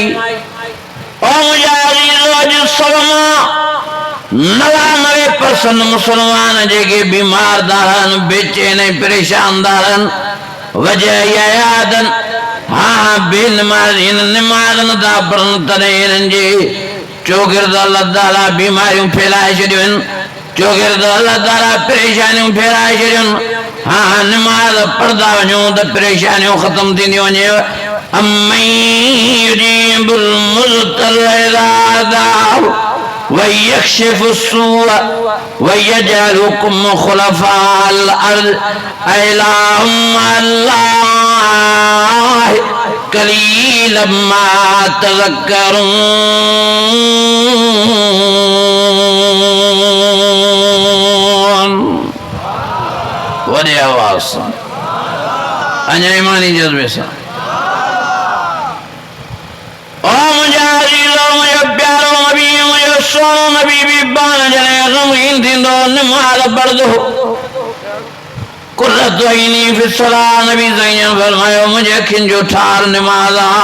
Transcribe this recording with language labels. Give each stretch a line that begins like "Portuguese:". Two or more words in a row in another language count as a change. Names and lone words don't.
Sindhi: और मुंहिंजा अज़ीज़ो, अॼु सब मां 99% मुसलमान जेके बीमार था रहनि, बेचैन ऐं परेशान था रहनि, वजह इहा यादनि हाँ बेनमाज़ी निमाज़ नथा पढ़नि, तॾहिं हिननि जे चोगिर्द अल्लाह ताला बीमारियूं फैलाए छॾियूं आहिनि, चोगिर्द अल्लाह ताला परेशानियूं फैलाए छॾियूं आहिनि। हाँ निमाज़ पढ़ंदा वञूं त परेशानियूं ख़त्म थींदियूं वञेव।
Arabic: أمّن يجيب المضطر إذا دعاه ويكشف السوء ويجعلكم خلفاء الأرض أإله مع الله قليلا ما تذكرون.
Sindhi: वॾे आवाज़ सां अञा ईमानी जज़्बे सां। ओ मुंहिंजा अज़ीज़ो, मुंहिंजो प्यारो नबी, मुंहिंजो सोनो नबी बि पाण जॾहिं ग़मगीन थींदो निमाज़ पढ़ंदो,
Arabic: قرة عيني في الصلاة,
Sindhi: नबी सईं फरमायो मुंहिंजे अखियुनि जो ठार निमाज़ आहे।